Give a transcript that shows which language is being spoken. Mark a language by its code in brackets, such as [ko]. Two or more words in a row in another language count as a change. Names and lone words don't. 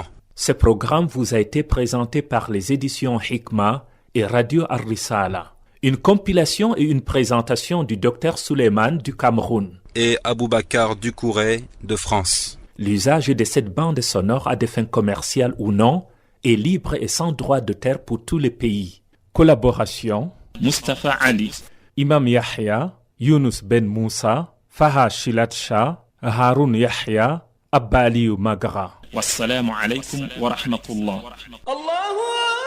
[fr] Ce programme vous a été présenté par les éditions Hikma et Radio Ar-Risala. Une compilation et une présentation du Dr Suleiman du Cameroun et Aboubakar Ducouré de France. L'usage de cette bande sonore à des fins commerciales ou non est libre et sans droit de terre pour tous les pays. Collaboration Mustafa Ali, Imam Yahya, Younous Ben Moussa, Faha Shilat Shah, Haroun Yahya, Abba Aliou Magra. [ar] والسلام عليكم ورحمة الله. الله